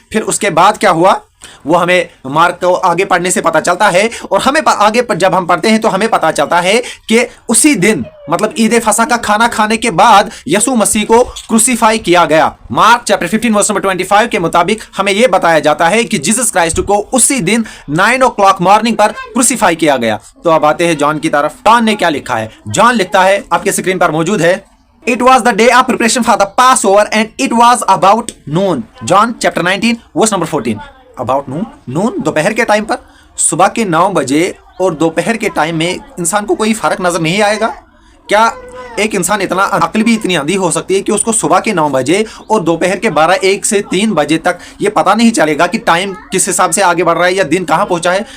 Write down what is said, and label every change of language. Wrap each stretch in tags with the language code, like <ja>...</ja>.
<hi>फिर उसके बाद क्या हुआ वो हमें मार्क को आगे पढ़ने से पता चलता है और हमें आगे जब हम पढ़ते हैं तो हमें पता चलता है कि उसी दिन, मतलब ईद फसह का खाना खाने के बाद यसू मसीह को क्रूसिफाई किया गया। मार्क चैप्टर 15 वर्स नंबर 25 के मुताबिक हमें यह बताया जाता है कि जीसस क्राइस्ट को उसी दिन 9 o'clock मॉर्निंग पर क्रूसिफाई किया गया। तो अब आते हैं जॉन की तरफ। जॉन ने क्या लिखा है? जॉन लिखता है, आपके स्क्रीन पर मौजूद है,</hi> <en>It was the day of preparation for the Passover and it was about noon. John chapter 19 verse number 14. About noon</en> <hi>दोपहर के टाइम पर, सुबह के 9 बजे और दोपहर के टाइम में इंसान को कोई फर्क नजर नहीं आएगा क्या? एक इंसान इतना अक्ल भी इतनी अंधी हो सकती है कि उसको सुबह के 9 बजे और दोपहर के 1 से 3 बजे तक ये पता नहीं चलेगा कि टाइम किस हिसाब से आगे बढ़ रहा है या दिन कहाँ पहुंचा है?</hi>